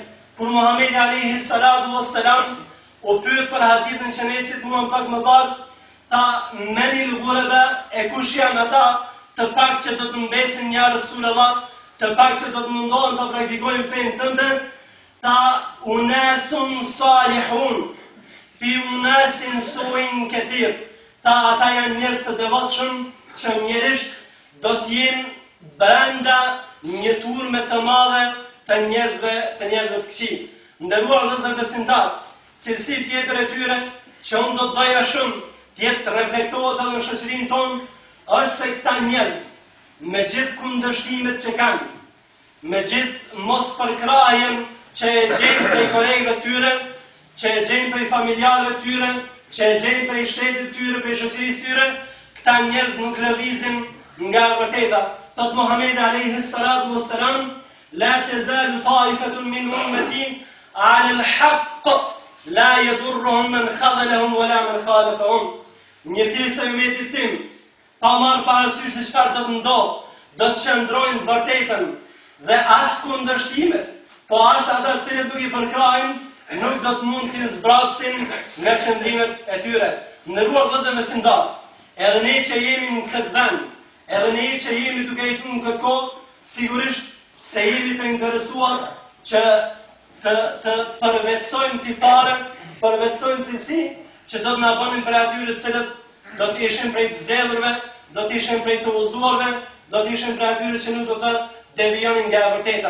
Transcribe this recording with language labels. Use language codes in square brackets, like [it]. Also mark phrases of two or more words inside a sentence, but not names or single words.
[sq] Kur Muhamedi [ar] عليه الصلاة والسلام [sq] u pyet për hadithin që ne cituam pak më parë, tha [ar] من الغرباء, [sq] e kush janë ata të pak që do të mbesin [ar] يا رسول الله, [sq] të pak që do të mundohen të praktikojnë fenë tënde, tha [ar] أناس صالحون في أناس سوء كثير. [sq] Tha ata janë njerëz të devotshëm që njerëzisht do të jenë brenda një turme të madhe të njerëzve të këqij. Nderuar vëllezër besimtar, cilësi tjetër e tyre që unë do të doja shumë të jetë reflektohet edhe në shoqërinë tonë, është se këta njerëz, me gjithë kundërshtimet që kanë, me gjithë mos përkrajen që e gjejnë prej kolegëve tyre, që e gjejnë prej familjarëve tyre, që e gjejnë prej shtetit tyre, prej shoqërisë tyre, këta njerëz nuk lëvizin nga e vërteta. [ar] Thot Muhamedi عليه الصلاة والسلام، لا تزال طائفة من أمتي على الحق، لا يضرهم من خذلهم ولا من خالفهم. [sq] Një pjesë e ummetit tim, pa marrë parasysh se çfarë do të ndodhë, do të qëndrojnë vërtetën dhe as kundërshtimet, po as ata të cilët nuk i përkrajnë, nuk do të mund të zbrapsin nga qëndrimet e tyre. Nderuar vëllezër besimtar, edhe ne që jemi në këtë vend, edhe ne që jemi duke jetuar në këtë kohë, sigurisht se jemi të interesuar që të përvetsojmë tipare, përvetsojmë cilësi që do të na bënin për atyre të cilët do të ishin prej të zgjedhurve, do të ishin prej të udhëzuarve, do të ishin prej atyre që nuk do të devijonin nga e vërteta.